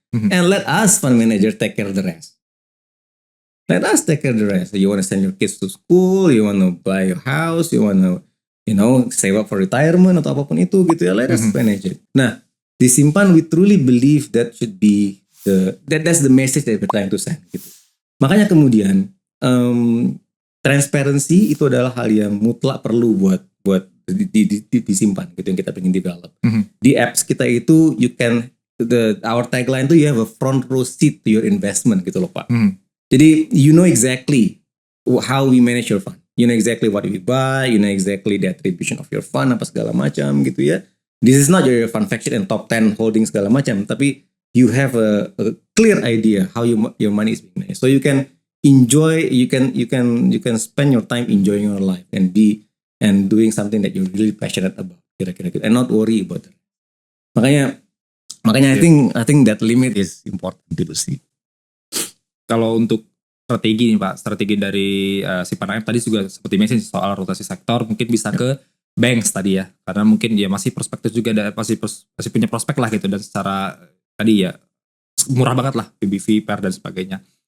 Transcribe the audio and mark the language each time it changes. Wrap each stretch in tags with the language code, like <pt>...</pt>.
<en>And let us fund manager take care of the rest. Let us take care of the rest. You want to send your kids to school, you want to buy a house, you want to save up for retirement</en> <id>atau apapun itu gitu ya,</id> <en>let us manage it. Nah, disimpan, we truly believe that should be that's the message that we're trying to send gitu.</en> <id>Makanya kemudian transparency itu adalah hal yang mutlak perlu buat disimpan gitu yang kita ingin develop. Di apps kita itu</id> <en>our tagline itu you have a front row seat to your investment</en> <id>gitu loh Pak.</id> <en>Jadi you know exactly how we manage your fund. You know exactly what we buy, you know exactly the attribution of your fund</en> <id>apa segala macam gitu ya.</id> <en>This is not your fund faction and top 10 holding segala macam, tapi you have a clear idea how your money is being managed. So you can enjoy, you can spend your time enjoying your life and doing something that you're really passionate about,</en> <id>kira-kira gitu,</id> <en>and not worry about it. Makanya I think that limit is important to see.</en> <id>Kalau untuk strategi nih Pak, strategi dari simpanan AM tadi juga seperti mention soal rotasi sektor, mungkin bisa ke banks tadi ya, karena mungkin dia masih prospektif juga, masih punya prospek lah gitu, dan secara tadi ya murah banget lah PBV, PER dan sebagainya.</id>